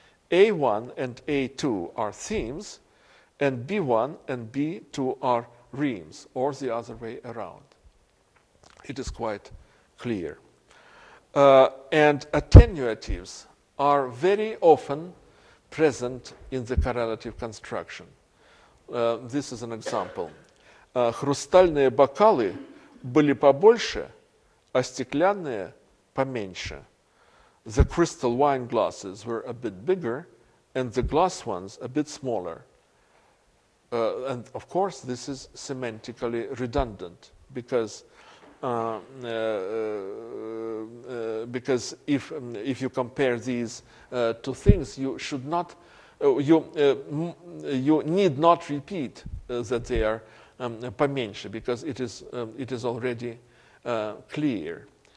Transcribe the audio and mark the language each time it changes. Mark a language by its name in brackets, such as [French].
[English] A1 and A2 are themes, and B1 and B2 are remes, or the other way around. It is quite clear. And attenuatives are very often present in the correlative construction. This is an example. [Russian] Хрустальные бокалы были побольше, а стеклянные поменьше. [English] The crystal wine glasses were a bit bigger, and the glass ones a bit smaller. And of course, this is semantically redundant because if you compare these two things, you should not, you need not repeat that they are поменьше, because it is already clear.